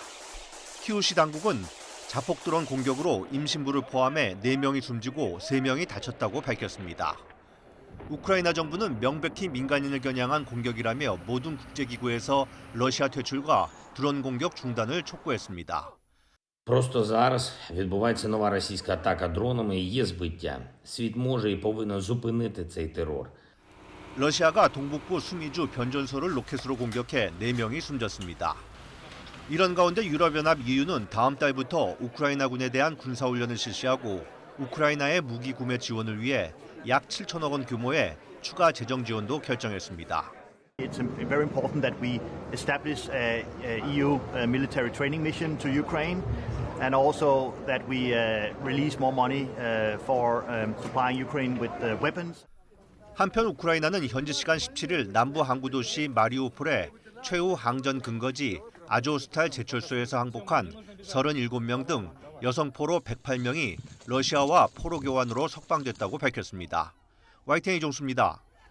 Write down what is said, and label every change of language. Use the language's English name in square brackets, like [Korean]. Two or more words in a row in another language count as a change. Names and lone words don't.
[Korean] 키이우시 당국은 자폭 드론 공격으로 임신부를 포함해 4명이 숨지고 3명이 다쳤다고 밝혔습니다. 우크라이나 정부는 명백히 민간인을 겨냥한 공격이라며 모든 국제기구에서 러시아 퇴출과 드론 공격 중단을 촉구했습니다. [Ukrainian] Просто зараз відбувається нова російська атака дронами і є збиття. Світ може і повинен зупинити цей терор. [Korean] 러시아가 동북부 수미주 변전소를 로켓으로 공격해 4명이 숨졌습니다. 이런 가운데 유럽연합 EU는 다음 달부터 우크라이나군에 대한 군사훈련을 실시하고 우크라이나의 무기 구매 지원을 위해 약 7천억 원 규모의 추가 재정 지원도 결정했습니다. [English] It's very important that we establish a EU military training mission to Ukraine and also that we release more money for supplying Ukraine with weapons. [Korean] 한편 우크라이나는 현지 시간 17일 남부 항구 도시 마리우폴의 최후 항전 근거지 아조스탈 제철소에서 항복한 37명 등 여성 포로 108명이 러시아와 포로 교환으로 석방됐다고 밝혔습니다. YTN 이종수입니다.